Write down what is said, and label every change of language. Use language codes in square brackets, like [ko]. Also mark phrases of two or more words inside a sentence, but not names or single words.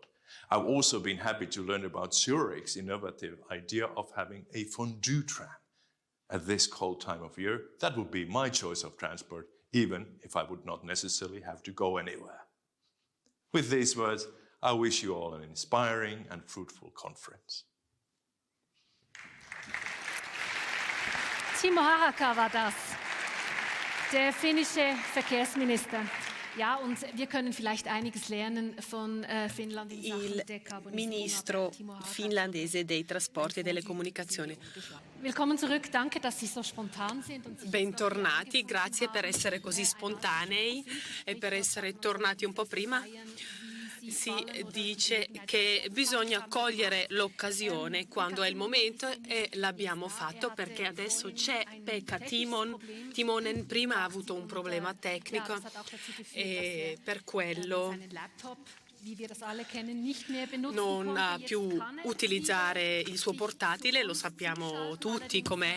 [en] I've also been happy to learn about Zurich's innovative idea of having a fondue tram. At this cold time of year, that would be my choice of transport, even if I would not necessarily have to go anywhere. With these words, I wish you all an inspiring and fruitful conference. [de] Timo Harakka war das, der finnische Verkehrsminister. Ja, und wir können vielleicht einiges lernen von Finnland in Sachen Dekarbonisierung. [it] Ministro finlandese dei trasporti e delle comunicazioni. [de] Willkommen zurück, danke, dass Sie so spontan sind. [it] Bentornati, grazie per essere così spontanei e per essere tornati un po' prima. Si dice che bisogna cogliere l'occasione quando è il momento e l'abbiamo fatto perché adesso c'è Pekka Timonen, prima ha avuto un problema tecnico e per quello non ha più utilizzare il suo portatile, lo sappiamo tutti com'è.